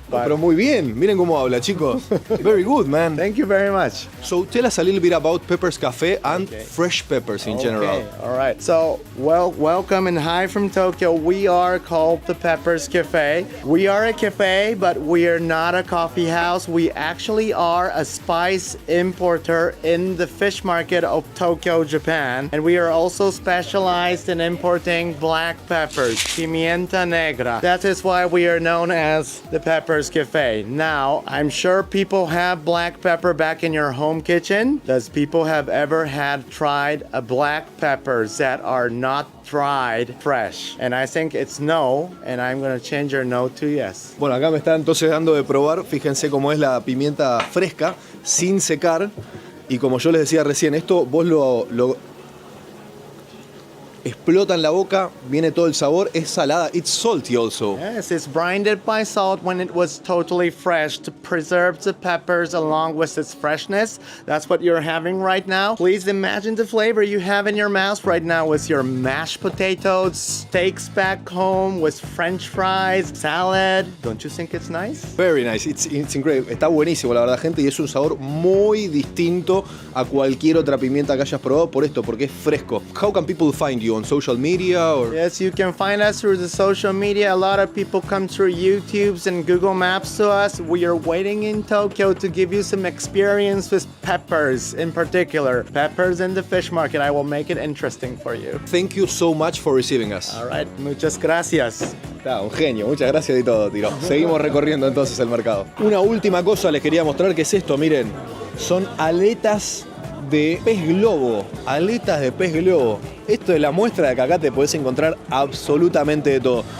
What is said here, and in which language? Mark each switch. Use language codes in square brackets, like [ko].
[es] Pero muy bien, miren cómo habla, chicos. [en] Very good, man. Thank you very much. So tell us a little bit about Peppers Cafe and fresh peppers in general. All right. So, welcome and hi from Tokyo. We are called the Peppers Cafe. We are a cafe, but we are not a coffee house. We actually are a spice importer in the fish market of Tokyo, Japan. And we are also specialized in importing black peppers, [es] pimienta negra. [en] That is why we are known as the Peppers Cafe. Now, I'm sure people have black pepper back in your home kitchen. Does people have ever tried a black peppers that are not dried fresh? And I think it's no, and I'm going to change your no to yes. [es] Bueno, acá me está entonces dando de probar, fíjense cómo es la pimienta fresca, sin secar. Y como yo les decía recién, esto vos lo explota en la boca, viene todo el sabor, es salada, [en] it's salty also. Yes, it's brinded by salt when it was totally fresh to preserve the peppers along with its freshness. That's what you're having right now. Please imagine the flavor you have in your mouth right now with your mashed potatoes, steaks back home, with French fries, salad. Don't you think it's nice? Very nice, it's incredible. [es] Está buenísimo, la verdad, gente, y es un sabor muy distinto a cualquier otra pimienta que hayas probado por esto, porque es fresco. [en] How can people find you? On social media or? Yes, you can find us through the social media. A lot of people come through YouTubes and Google Maps to us. We are waiting in Tokyo to give you some experience with peppers in particular. Peppers in the fish market. I will make it interesting for you. Thank you so much for receiving us. All right, [es] muchas gracias. Está, un genio, muchas gracias y todo, Tiro. Seguimos recorriendo entonces el mercado. Una última cosa les quería mostrar, que es esto, miren. Son aletas de pez globo, aletas de pez globo. Esto es la muestra de que acá te podés encontrar absolutamente de todo.